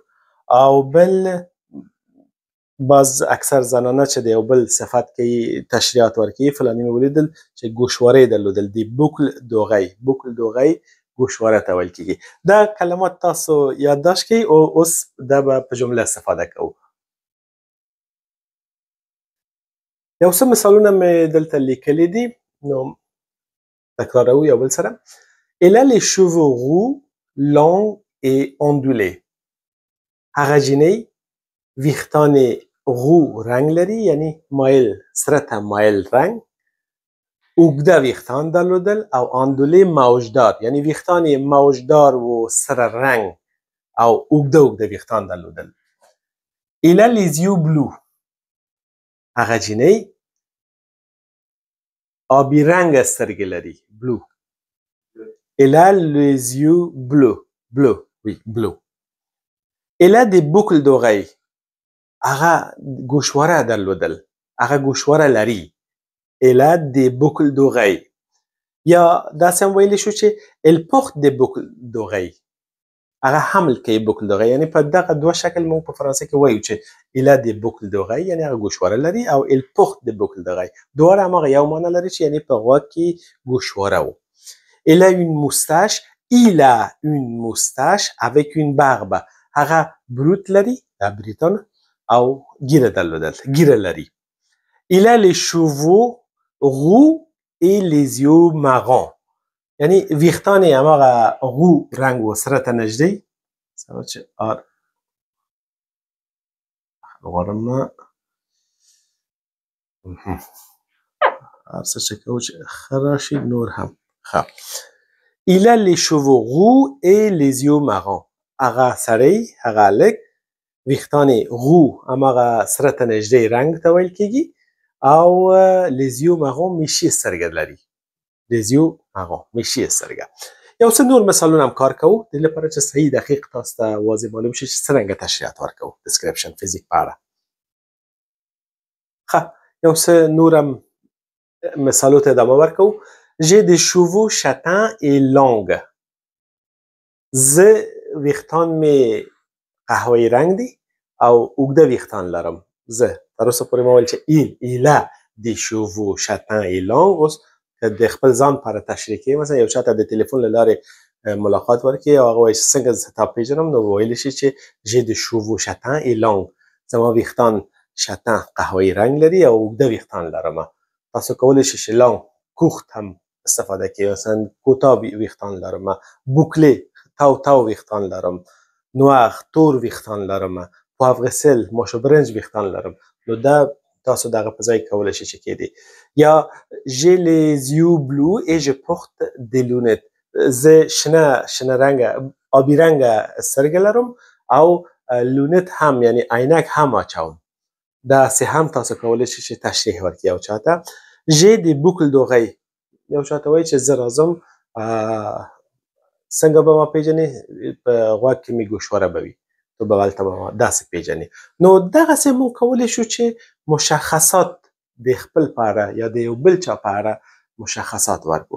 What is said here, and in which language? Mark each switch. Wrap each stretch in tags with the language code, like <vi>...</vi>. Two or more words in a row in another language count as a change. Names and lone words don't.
<ps>او بل باز اکثر زنانه چې د یو بل صفت کوي تشریحات ورکوي، فلاني مې ولیدل چې ګوشواره یې درلودل، د بوکل دوغی ګوشواره ته ویل کېږي. دا کلمات تاسو یادداشت کړئ او اوس دا به په جمله استفاده کوو. یو څه مثالونه مې دلته لیکلي دي، نو تکراروو یو بل سره.</ps> <fr>Elle a les cheveux roux, longs et ondulés.</fr> <ps>هغه جینۍ ویښتان یې رو رنګ لري، یعنی مایل، سره ته مایل رنګ. اوږده ویښتان درلودل. او آندولې موجدار، یعنی ویښتان یې موجدار و، سره رنګ او اوږده ویښتان درلودل.</ps> <fr>Elle a les yeux bleus.</fr> <ps>هغه جینۍ آبي رنګه سترګې لري.</ps> <fr>بلو. Elle a les yeux bleus. Elle a des boucles d'oreilles.</fr> <ps>هغه ګوشواره درلودل. هغه ګوشواره لري.</ps> <fr>Elle a des boucles d'oreilles.</fr> <ps>یا داسې هم ویلی شو چې</ps> <fr>elle porte des boucles d'oreilles.</fr> <ps>هغه حمل کوي</ps> <fr>boucle d'oreilles،</fr> <ps>یعنی په دغه دوه شکل موږ په فرانسه کې وایو چې</ps> <fr>elle a des boucles d'oreilles،</fr> <ps>یعنی هغه ګوشواره لري، او</ps> <fr>elle porte des boucles d'oreilles.</fr> <ps>دواړه هماغه یو معنی لري چې یعنی په غوږ کې ګوشواره و.</ps> <fr>Elle a une moustache. Il a une moustache avec une barbe.</fr> <ps>هغه بروت لري، دا بریتون، او ګیره درلودل، ګیره لري.</ps> <fr>Il a les cheveux roux et les yeux marrons.</fr> <ps>یعنی ویښتان یې هماغه رو رنګ و، سره ته نږدې. سره چې غواړم هر څه چې کوو چې ښه راشي نور هم ښه.</ps> <fr>Il a les cheveux roux et les yeux marrons.</fr> <ps>هغه سړی، هغه هلک ویښتان یې رو، هماغه سره ته نږدې رنګ ته ویل کېږي. او</ps> <fr>les yeux marrons</fr> <ps>میشي سترګې لري.</ps> <fr>les yeux</fr> <ps>هغه میشي سترګه. یو څه نور مثالونه هم کار کوو د لپاره چې صحیح دقیق تاسو ته واضح معلوم شي چې څرنګه تشریحات ورکوو description فزیک په اړه. ښه یو څه نور هم مثالو ته ادامه ورکوو.</ps> <fr>j'ai des cheveux châtains et longs.</fr> <ps>زه ویښتان مې قهوه‌ایي رنګ دي او اوږده ویښتان لرم. زه تر اوسه پورې ما ویل چې</ps> <fr>il a des cheveux châtains et longs.</fr> <ps>اوس که د خپل ځان لپاره تشریح کوي مثلا یو چاته د تلیفون له لارې ملاقات ورکړي او هغه وایي چې څنګه زه تا پېژنم نو ویلی شي چې</ps> <fr>j'ai des cheveux châtains et longs.</fr> <ps>زما ویښتان شاتن قهوه‌ایي رنګ لري او اوږده ویښتان لرم. تاسو کولی شئ چې long کوږد هم استفاده کړئ مثلا کوتاه ویښتان لرم. bouclé تاو ویښتان لرم. نوار تور ویښتان لرم. poivre ماشو برنج ویښتان لرم. نو دا تاسو دغه په ځای کولی شئ چې کېدی.</ps> <fr>یا j'ai les yeux bleus et je porte des lunettes.</fr> <ps>زه شنه رنګه آبي رنګه سترګې لرم او لونت هم یعنی عینک هم اچوم. داسې هم تاسو کولی شئ چې تشریح ورکړئ یو چاته.</ps> <fr>j'ai des boucles d'oreilles.</fr> <ps>یو چاته وایي چې زه راځم څنګه به ما پیژنې په غوږ کې مې ګوشواره به وي تو به هلته به ما داسې پیژنې. نو دغسې موږ کولی شو چې مشخصات د خپل په اړه یا د یو بل چا په اړه مشخصات ورکړو.</ps>